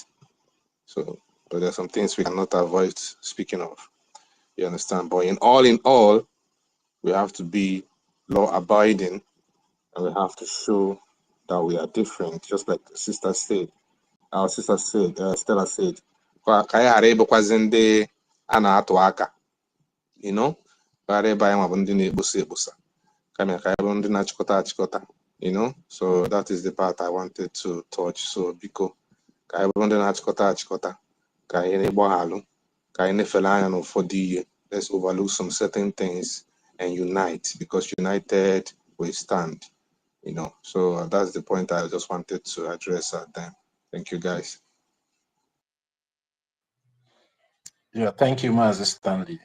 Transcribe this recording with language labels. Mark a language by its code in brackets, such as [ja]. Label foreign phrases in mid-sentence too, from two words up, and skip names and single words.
[en] So, but there are some things we cannot avoid speaking of. You understand? But in all, we have to be law abiding, and we have to show that we are different. Just like our sister said, Stella said, [ig] ana atụ aka, [en] you know, [ig] karịa ebe anyị ma bụ ndị na-ekposa ekposa kama ka anyị bụ ndị na-achịkọta achịkọta, [en] you know. So that is the part I wanted to touch. [ig] So biko ka anyị bụ ndị na-achịkọta achịkọta, ka anyị na-agbaghalụ, ka anyị na-efele anya n'ụfọdụ ihe. [en] Let's overlook some certain things and unite, because united we stand, you know. So that's the point I just wanted to address at them. Thank you, guys. Yeah, thank you, Master Stanley.